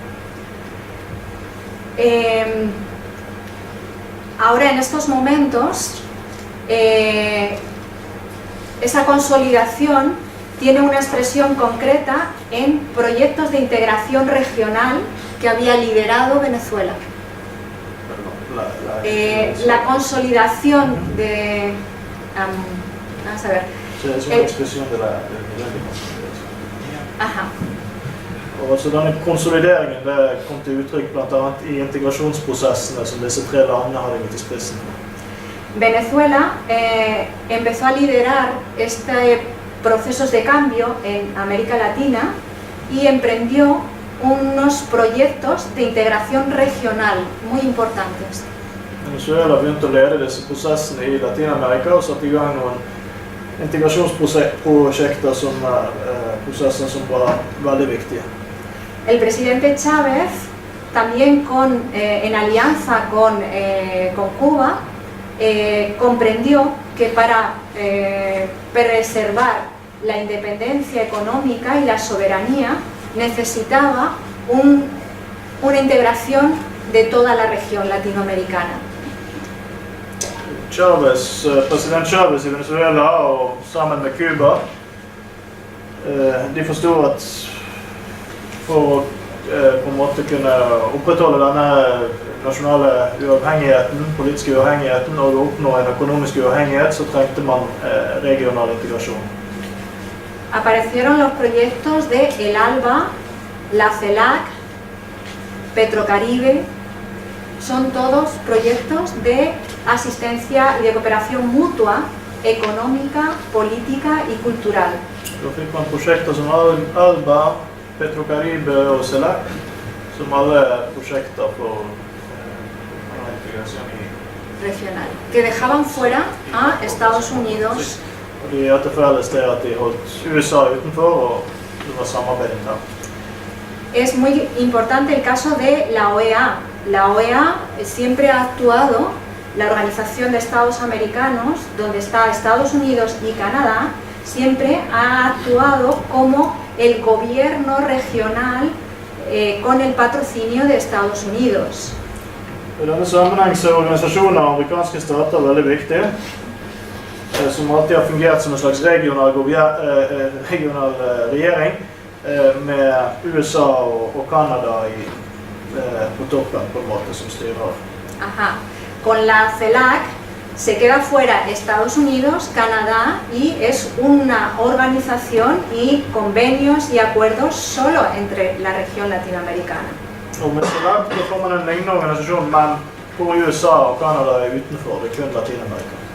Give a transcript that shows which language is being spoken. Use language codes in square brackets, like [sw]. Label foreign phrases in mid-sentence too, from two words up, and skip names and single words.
[es] Ahora en estos momentos esa consolidación tiene una expresión concreta en proyectos de integración regional que había liderado Venezuela. La consolidación de... vamos a ver. Es una expresión de la Ajá. [no] Og så denne konsolideringen kom til uttrykk blant annet i integrasjonsprosessene som disse tre landene hadde gått i spissen. [es] Venezuela empezó a liderar procesos de cambio en América Latina y emprendió unos proyectos de integración regional muy importantes. [no] Venezuela begynte å lede disse prosessene i Latinamerika og satte i gang noen integrasjonsprosjekter prosesser som var veldig viktige. [es] El presidente Chávez, también en alianza con Cuba, comprendió que para preservar la independencia económica y la soberanía necesitaba una integración de toda la región latinoamericana. [no] President Chávez i Venezuela og sammen med Cuba, de forstod at for å på en måte kunne opprettholde denne nasjonale uavhengigheten, politiske uavhengigheten og oppnå en økonomisk uavhengighet, så trengte man regional integrasjon. [es] Aparecieron los proyectos de El Alba, la CELAC, Petrocaribe. Son todos proyectos de asistencia y de cooperación mutua, económica, política y cultural. [no] Da fikk man prosjekter som Alba, Petrocaribe og CELAC, som alle prosjekter for integrasjon [es] regional, que dejaban fuera a Estados Unidos. [no] Og de hadde felles det at de holdt USA utenfor, og det var samarbeid der. [es] Es muy importante el caso de la OEA. La OEA siempre ha actuado, la Organización de Estados Americanos, donde está Estados Unidos y Canadá, siempre ha actuado como el gobierno regional con el patrocinio de Estados Unidos. [no] I denne sammenheng så er organisasjoner av amerikanske stater veldig viktige, som alltid har fungert som en slags regional regjering, med USA og Canada på toppen på en måte som styrer. Ajá. [es] Con la CELAC se queda fuera Estados Unidos, Canadá y es una organización y convenios y acuerdos solo entre la región latinoamericana. [no] Og med CELAC får man en lignende organisasjon, men hvor USA og Canada utenfor, det kun Latinamerika.